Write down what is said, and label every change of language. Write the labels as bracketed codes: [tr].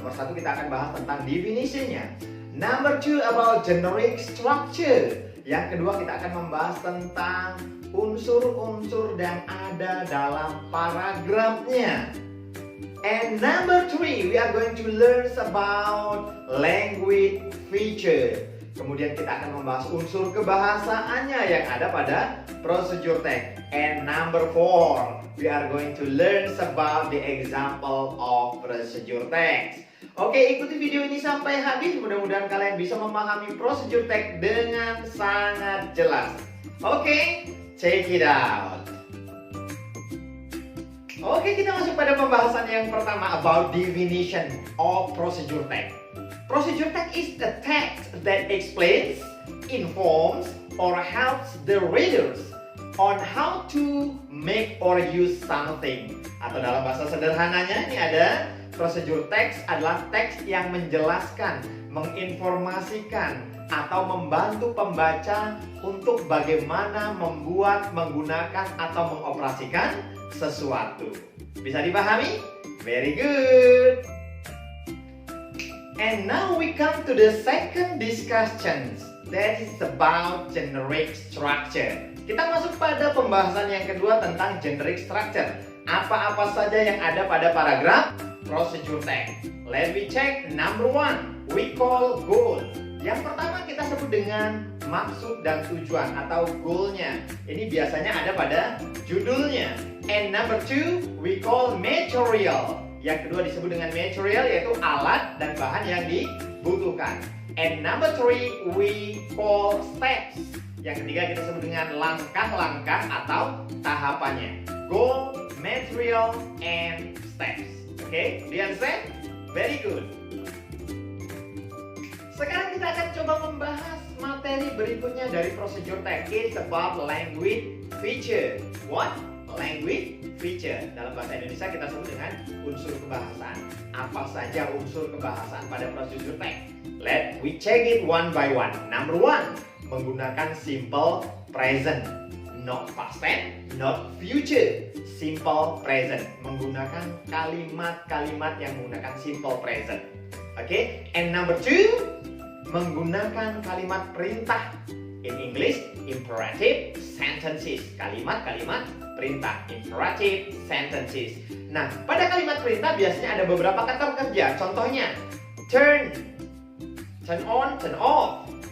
[id] Nomor 1 kita akan bahas tentang definitionnya. [en] Number 2 about generic structure. [id] Yang kedua kita akan membahas tentang unsur-unsur yang ada dalam paragrafnya. [en] And number 3 we are going to learn about language feature. [id] Kemudian kita akan membahas unsur kebahasaannya yang ada pada procedure tag. [en] And number 4 we are going to learn about the example of procedure tags. [id] Oke, ikuti video ini sampai habis. Mudah-mudahan kalian bisa memahami procedure tag dengan sangat jelas. [en] Oke, check it out. [id] Oke, kita masuk pada pembahasan yang pertama [en] about definition of procedure tag. Procedure tag is a text that explains, informs, or helps the readers on how to make or use something. [id] Atau dalam bahasa sederhananya ini ada procedure text adalah teks yang menjelaskan, menginformasikan, atau membantu pembaca untuk bagaimana membuat, menggunakan, atau mengoperasikan sesuatu. Bisa dipahami? [en] Very good! And now we come to the second discussion. That is about generic structure. [id] Kita masuk pada pembahasan yang kedua tentang generic structure. Apa-apa saja yang ada pada paragraf procedure tag. [en] Let me check. Number 1 we call goal. [id] Yang pertama kita sebut dengan maksud dan tujuan atau goalnya. Ini biasanya ada pada judulnya. [en] And number 2 we call material. [id] Yang kedua disebut dengan material, yaitu alat dan bahan yang dibutuhkan. [en] And number 3 we call steps. [id] Yang ketiga kita sebut dengan langkah-langkah atau tahapannya. [en] Goal, material, and steps. Oke, do you understand? Very good. [id] Sekarang kita akan coba membahas materi berikutnya dari procedure tag. [en] It's about language feature. What? Language feature. [id] Dalam bahasa Indonesia kita sebut dengan unsur kebahasaan. Apa saja unsur kebahasaan pada procedure tag? [en] Let we check it one by one. Number 1, [id] menggunakan simple present. [en] Not past tense, not future. Simple present. [id] Menggunakan kalimat-kalimat yang menggunakan simple present. Oke? [en] And number 2, [id] menggunakan kalimat perintah. [en] In English, imperative sentences. [id] Kalimat-kalimat perintah. [en] Imperative sentences. [id] Nah, pada kalimat perintah biasanya ada beberapa kata kerja. Contohnya, [en] turn on, turn off.